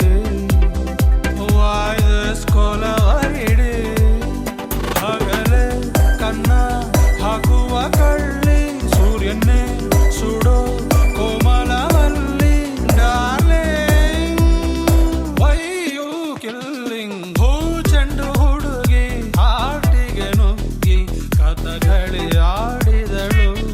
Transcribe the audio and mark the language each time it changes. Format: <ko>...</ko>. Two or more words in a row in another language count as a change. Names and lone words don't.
<kn>ವಾಯ್ದಸ್ಕೊಲವರಿಡಿ ಹಗಲೇ ಕನ್ನ ಹಾಕುವ ಕಳ್ಳಿ ಸೂರ್ಯನ್ನೇ ಸುಡೋ ಕೋಮಲವಲ್ಲಿ</kn> <en>darling why you killing</en> <kn>ಭೂ ಚೆಂಡು ಹುಡುಗಿ ಹಾರ್ಟಿಗೆ ನುಗ್ಗಿ ಕಥಕಳಿ ಆಡಿದಳು</kn>